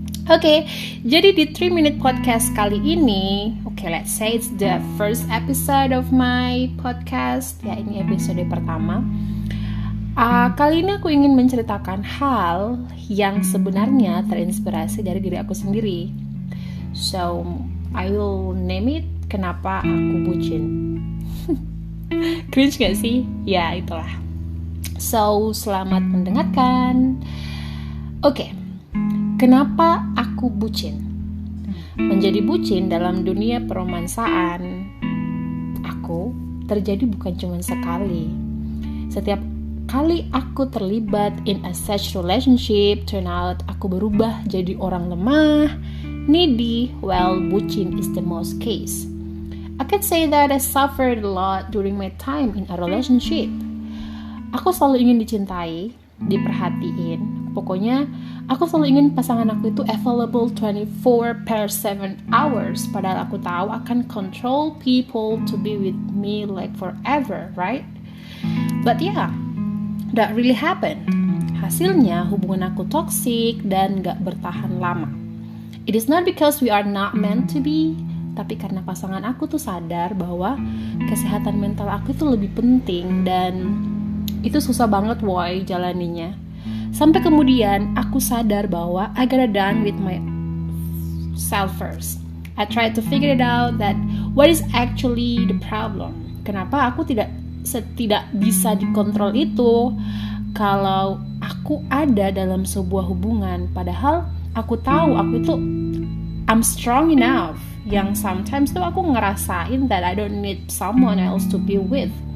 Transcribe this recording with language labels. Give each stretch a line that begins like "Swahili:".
Indonesian: Oke, jadi di 3 Minute Podcast kali ini,
English: let's say it's the first episode of my podcast.
Indonesian: Ya, ini episode pertama. Kali ini aku ingin menceritakan hal yang sebenarnya terinspirasi dari diri aku sendiri.
English: So, I will name it,
Indonesian: kenapa aku bucin. Cringe gak sih? Ya, itulah. So, selamat mendengarkan. Oke. Kenapa aku bucin? Menjadi bucin dalam dunia peromansaan aku terjadi bukan cuma sekali. Setiap kali aku terlibat
English: in a such relationship, turn out
Indonesian: aku berubah jadi orang lemah, needy, bucin
English: is the most case. I can say that I suffered a lot during my time in a relationship.
Indonesian: Aku selalu ingin dicintai, diperhatiin. Pokoknya aku selalu ingin pasangan aku itu available 24/7 hours. Padahal aku tahu akan
English: control people to be with me like forever, right? But yeah, that really happened.
Indonesian: Hasilnya hubungan aku toxic dan gak bertahan lama.
English: It is not because we are not meant to be,
Indonesian: tapi karena pasangan aku tuh sadar bahwa kesehatan mental aku itu lebih penting dan itu susah banget jalaninya. Sampai kemudian aku sadar bahwa
English: I gotta done with myself first. I try to figure it out that what is actually the problem.
Indonesian: Kenapa aku tidak bisa dikontrol itu kalau aku ada dalam sebuah hubungan. Padahal aku tahu aku itu
English: I'm strong enough.
Indonesian: Yang
English: sometimes
Indonesian: tuh aku ngerasain
English: that I don't need someone else to be with.